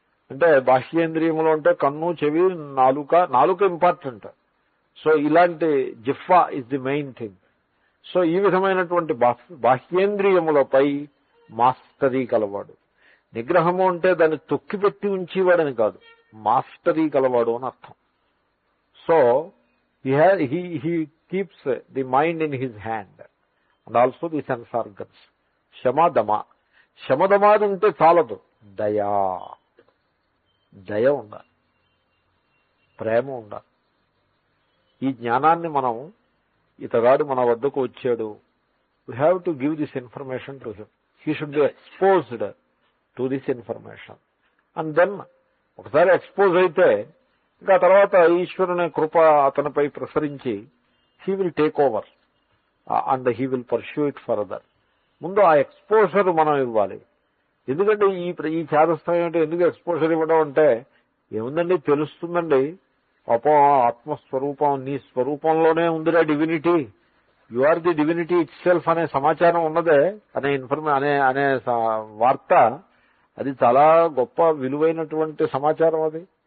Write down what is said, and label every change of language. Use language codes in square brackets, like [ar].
[te] అంటే బాహ్యేంద్రియములు అంటే కన్ను, చెవి, నాలుక ఇంపార్టెంట్. సో ఇలాంటి జిహ్వా [en] Is the main thing. [te] So ఈ విధమైనటువంటి బాహ్యేంద్రియములపై మాస్టరీ కలవాడు. నిగ్రహము అంటే దాన్ని తొక్కిపెట్టి ఉంచేవాడని కాదు, మాస్టరీ గలవాడు అని అర్థం. [en] So he keeps the mind in his hand and also the sense organs. [te] శమదమ, శమదమాది ఉంటే చాలదు, దయా, దయ ఉండాలి, ప్రేమ ఉండాలి. ఈ జ్ఞానాన్ని మనం, ఇతగాడు మన వద్దకు వచ్చాడు, [en] we have to give this information to him. He should be exposed to this information. And then [te] ఒకసారి ఎక్స్పోజ్ అయితే ఇంకా తర్వాత ఈశ్వరుని కృప అతనిపై ప్రసరించి [en] he will take over and he will pursue it further. [te] ముందు ఆ ఎక్స్పోజర్ మనం ఇవ్వాలి. ఎందుకంటే ఈ చేదస్థం ఏంటంటే, ఎందుకు ఎక్స్పోజర్ ఇవ్వడం అంటే, ఏముందండి తెలుస్తుందండి, పాపం ఆత్మస్వరూపం నీ స్వరూపంలోనే ఉందిరా divinity, [en] you are the divinity itself [te] అనే సమాచారం ఉన్నదే అనే అనే వార్త, అది చాలా గొప్ప విలువైనటువంటి సమాచారం.